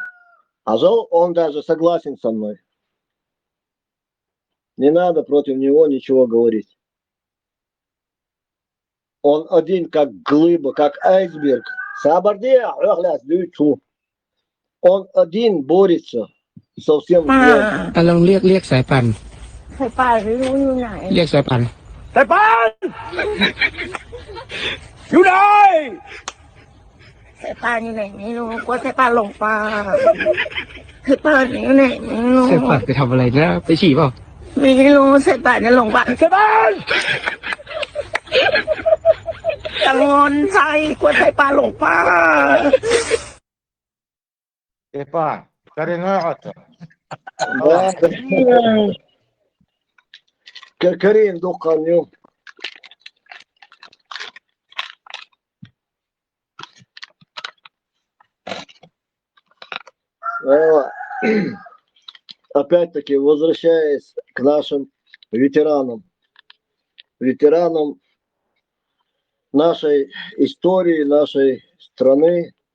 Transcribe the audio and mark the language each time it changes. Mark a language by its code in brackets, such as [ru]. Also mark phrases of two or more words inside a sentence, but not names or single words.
[ru] А он даже согласен со мной. Не надо против него ничего говорить. Он один как глыба, как айсберг. Он один борется со всем злом. [th] ลองเรียกสายป่าน สายป่านไม่รู้อยู่ไหน เรียกสายป่าน สายป่านอยู่ไหนสายป่านอยู่ไหนไม่รู้กลัวสายป่านหลงป่าสายป่านอยู่ไหนไม่รู้ สายป่านไปทำอะไรนะไปฉี่เปล่า ไม่รู้สายป่านจะหลงป่าสายป่านกังวลใจกลัวสายป่านหลงป่า [ru] Степан, коренной отца. Карин духаню. Опять-таки, возвращаясь к нашим ветеранам нашей истории, нашей страны,